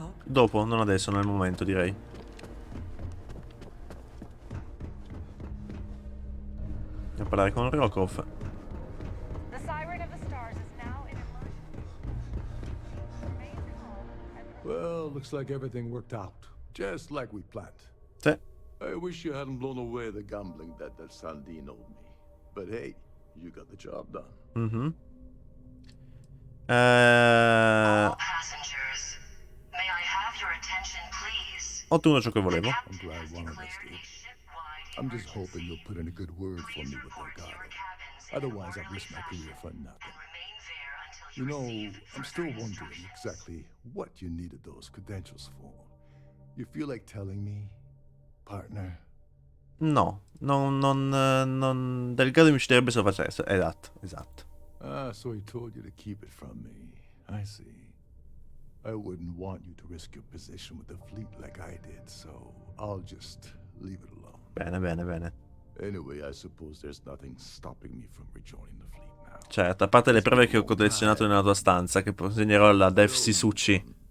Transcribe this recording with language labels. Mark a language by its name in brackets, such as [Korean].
[Italian] Dopo, non adesso, non è il momento, direi. Andiamo a parlare con Razoffo. [English] The siren of the stars is now in Well, looks like everything worked out, just like we planned. [Italian] Sì. [English] I wish you hadn't blown away the gambling debt that Sandine owed me. But hey, you got the job done. All passengers, may I have your attention, please? [Italian] Ho ottenuto ciò che volevo. [English] I'm glad one of us did. I'm just hoping you'll put in a good word for me with their guy. Otherwise, I've risked my career for nothing. Remain there until You know, I'm still wondering exactly what you needed those credentials for. You feel like telling me, partner? [Italian] No, Delgado mi ucciderebbe se lo facesse. Esatto. [English] Ah, so he told you to keep it from me. I see. I wouldn't want you to risk your position with the fleet like I did, so I'll just leave it alone. [Italian] Bene. [English] Anyway, I suppose there's nothing stopping me from rejoining the fleet now. [Italian] Certo, a parte le prove che ho collezionato nella tua stanza, che consegnerò alla Dev Sisuchi.